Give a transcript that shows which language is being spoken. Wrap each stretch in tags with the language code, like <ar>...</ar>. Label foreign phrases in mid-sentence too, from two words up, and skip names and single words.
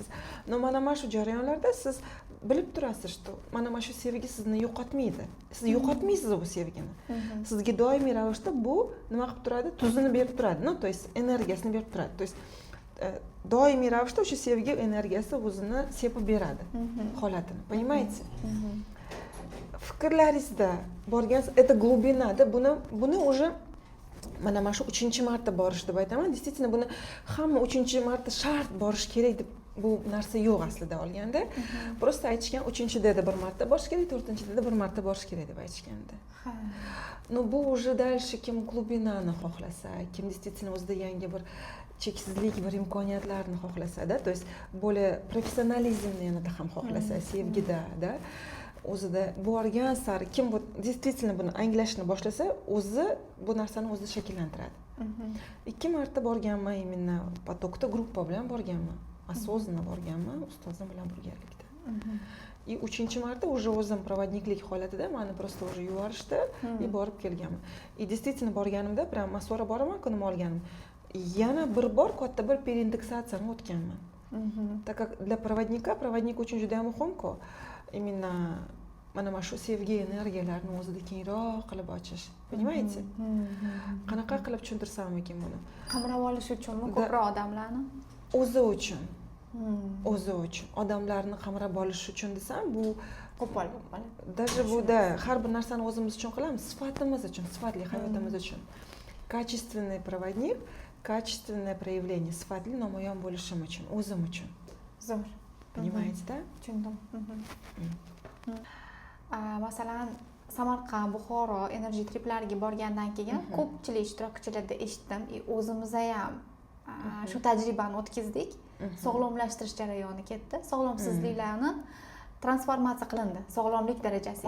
<uz>Но mana shu jarayonlarda siz bilib turasiz, что mana shu sevgi sizni yo'qotmaydi. Siz yo'qotmaysiz bu sevgini. Sizga doimiy ravishda bu nima qilib turadi? Tuzini berib turadi. No,</uz> <ru>то есть</ru> <uz>energiyasini berib turadi.</uz> <ru>То есть</ru> <uz>doimiy ravishda o'sha sevgi energiyasi o'zini sepib beradi holatini. Понимаете? Fikrlaringizda borgan</uz> <ru>это глубина-</ru> <uz>da, buni уже mana shu 3-marta borish deb aytaman. Действительно buni hamma 3-marta shart borish kerak deb bu narsa yo'q aslida olganda. Просто aytishgan 3-da bir marta borish kerak, 4-da bir marta borish kerak deb aytishganda. Но bu</uz> <ru>уже дальше</ru> <uz>kim glubinani xohlasa, kim действительно o'zida yangi bir cheksizlik, bir imkoniyatlarni xohlasa-da,</uz> <ru>то есть более</ru> <uz>professionalizmni yanada ham xohlasa, sevgida, da, o'zida borgan sari kim bu действительно buni anglashni boshlasa, o'zi bu narsani o'zi shakllantiradi. 2 marta borganman,</uz> <ru>именно потокda</ru> <uz>gruppa bilan borganman, осознанно borganman, ustozim bilan birgalikda. И 3-marta уже o'zim provodniklik holatida meni</uz> <ru>просто уже</ru> <uz>yuborishdi, borib kelganman.</uz> <ru>И действительно</ru> <uz>borganimda, прям masora boraman, kunimni olganim. Yana bir bor katta bir переиндексацияni o'tganman.</uz> <ru>Так как для проводника, проводник</ru> <uz>uchun juda muhim-ku. Именно mana shu sevgi energiyalarini o'zida kengroq qilib ochish. Понимаете? Qanaqa qilib tushuntirsam ekan buni? Qamrab olish uchunmi ko'proq odamlarni? O'zi uchun. o'zi uchun odamlarni qamrab olish uchun desam bu qo'pol даже buda har bir narsani o'zimiz uchun qilamiz sifatimiz uchun sifatli hayotimiz uchun</uz> <ru>качественный проводник качественное проявление</ru> <uz>sifatli namoyon bo'lishim uchun o'zim uchun zo'r</uz> <ru>понимаете да</ru> <uz>tushundim masalan Samarqand, Buxoro energy triplariga borgandan keyin ko'pchilik ishtirokchilarda eshitdim, o'zimiz ham shu tajribani o'tkazdik. Sog'lomlashtirish jarayoni ketdi. Sog'lomsizliklarni transformatsiya qilindi, sog'lomlik darajasiga.</uz>